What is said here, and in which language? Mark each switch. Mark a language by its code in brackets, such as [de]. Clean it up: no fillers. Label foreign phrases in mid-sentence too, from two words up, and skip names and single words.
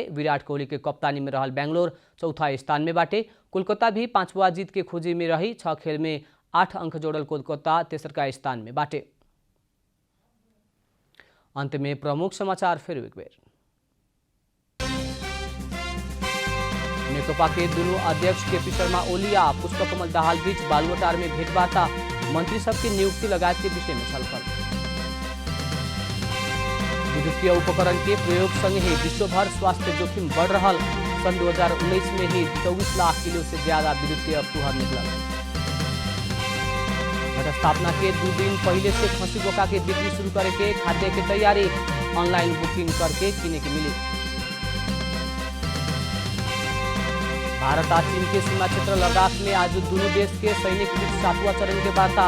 [bho] विराट कोहली के कप्तानी में रहल बेंगलोर चौथा स्थान में बाटे। कोलकाता भी 5वां जीत के खोजी में रही। 6 खेल में 8 अंक जोड़ल कोलकाता तेसरका स्थान में बाटे। अंत में प्रमुख समाचार फिर एक बेर। नेकपा के दोनों अध्यक्ष केपी शर्मा ओली आ पुष्पकमल दाहाल बीच बालुवाटार में भेंटवार्ता। मंत्री सबकी नियुक्ति लगायत के विषय में छलफल। विद्युतीय उपकरण के प्रयोग संगे ही विश्वभर स्वास्थ्य जोखिम बढ़ रहा। सन 2019 में ही 24 लाख किलो से ज्यादा विद्युतीय फुहर निकला। घटस्थापना के 2 दिन पहले से खसी बोका के बिक्री शुरू करे के खाद्य की तैयारी। [en] online booking [bho] करके किने के मिली। भारत और चीन के सीमा क्षेत्र लद्दाख में आज दोनों देश के सैनिक बीच 7वां चरण के वार्ता।